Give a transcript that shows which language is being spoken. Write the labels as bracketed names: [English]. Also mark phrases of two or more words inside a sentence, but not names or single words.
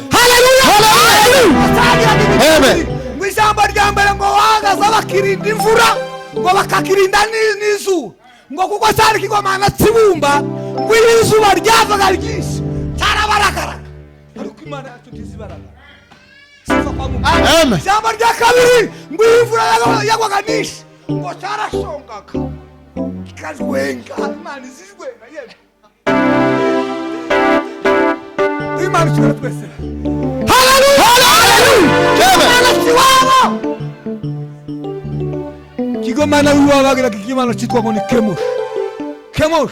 [Kinyarwanda] haleluya, Amen. Mu ijambo rya mbere ngo wagaza bakirinda imvura ngo bakakirinda n'izuba ngo kuko cyari kigwamana kibumba ngo izuba ryavaga ryinshi cyarabaragara, ariko Imana yacu ntizibaragara. [Swahili] Sifa kwa Mungu, Amen. [Kinyarwanda] Ijambo rya kabiri ngo imvura yagwaga nyinshi ngo cyarashongaga kikajwenga. Imana izijwenga yewe. Imana kibera twese. Haleluya, Imana kiwabo kigomana wiwabagira kigimana cyitwa ngo ni Kemosh.